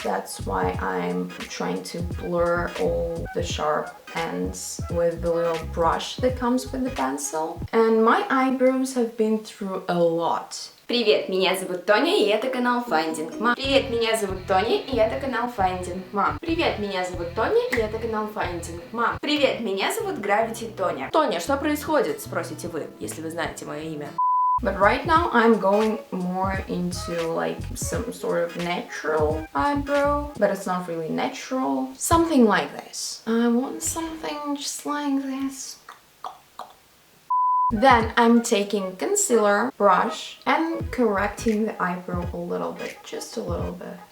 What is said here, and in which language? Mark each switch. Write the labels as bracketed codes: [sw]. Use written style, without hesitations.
[en] That's why I'm trying to blur all the sharp ends with the little brush that comes with the pencil. And my eyebrows have been through a lot. [ru] Привет, меня зовут Тоня, и это канал Finding Mom. Привет, меня зовут Тоня, и это канал Finding Mom. Привет, меня зовут Тоня, и это канал Finding Mom. Привет, меня зовут Gravity Тоня. Тоня, что происходит, спросите вы, если вы знаете мое имя. [en] But right now I'm going more into like some sort of natural eyebrow, but it's not really natural. Something like this. I want something just like this. Then I'm taking concealer brush and correcting the eyebrow a little bit, just a little bit.